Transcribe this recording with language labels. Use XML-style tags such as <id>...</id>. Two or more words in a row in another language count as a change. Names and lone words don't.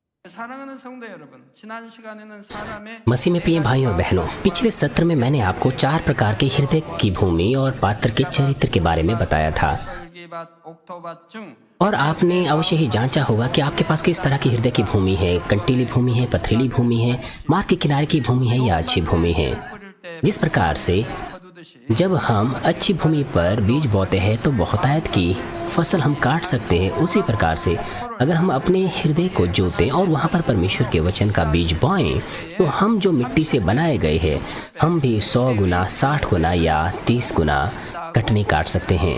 <ko>사랑하는 성도 여러분, 지난 시간에는 사람의</ko> <hi>मसीह में प्रिय भाई और बहनों, पिछले सत्र में मैंने आपको 4 प्रकार के हृदय की भूमि और पात्र के चरित्र के बारे में बताया था।</hi> <ko>설기밭, 옥토밭 중</ko> <hi>और आपने अवश्य ही जांचा होगा कि आपके पास किस तरह की हृदय की भूमि है। कंटीली भूमि है, पथरीली भूमि है, मार्ग के किनारे की भूमि है या अच्छी भूमि है। जिस प्रकार से</hi> <ko>거두듯이</ko> <hi>जब हम अच्छी भूमि पर बीज बोते हैं तो बहुतायत की फसल हम काट सकते हैं, उसी प्रकार से अगर हम अपने हृदय को जोतें और वहाँ पर परमेश्वर के वचन का बीज बोएं तो हम जो मिट्टी से बनाए गए हैं हम भी 100 गुना, 60 गुना या 30 गुना कटनी काट सकते हैं।</hi>